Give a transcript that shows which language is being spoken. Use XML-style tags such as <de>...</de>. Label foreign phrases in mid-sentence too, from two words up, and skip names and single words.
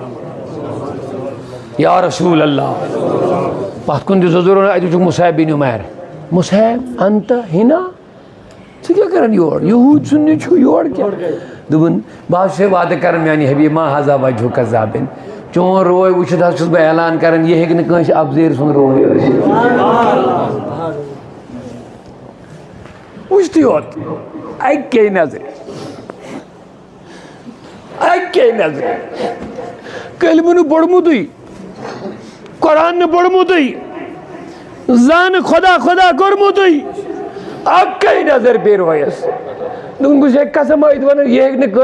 <ks>یا رسول اللہ پتھ کُن دِژ حضوٗرن اَتہِ وٕچھُکھ مصعب بن عمیر مصعب</ks> <ar>انت ہنا</ar> <ks>ژٕ کیٛاہ کران یور یہوٗد سُنٛد نیٚچوٗ یور کیٛاہ دوٚپُن بہٕ حظ چھُسے وعدٕ کران میانہِ حبیٖب</ks> <ar>ما حظا وجہُ کذابِن</ar> <ks>چون روے وٕچھِتھ حظ چھُس بہٕ اعلان کران یہِ ہیٚکہِ نہٕ کٲنٛسہِ افضٲرۍ سُنٛد روے ٲسِتھ وٕچھتھٕے یوت اَکے نظرِ کلمہٕ نہٕ پوٚرمُتٕے قرآن نہٕ پوٚرمُتٕے زانہٕ خۄدا خۄدا کوٚرمُتٕے اَکے نظر پیٚیہِ رویس دوٚپُن بہٕ چھُسے قسم ٲتھۍ ونان یہِ ہیٚکہِ نہٕ</ks>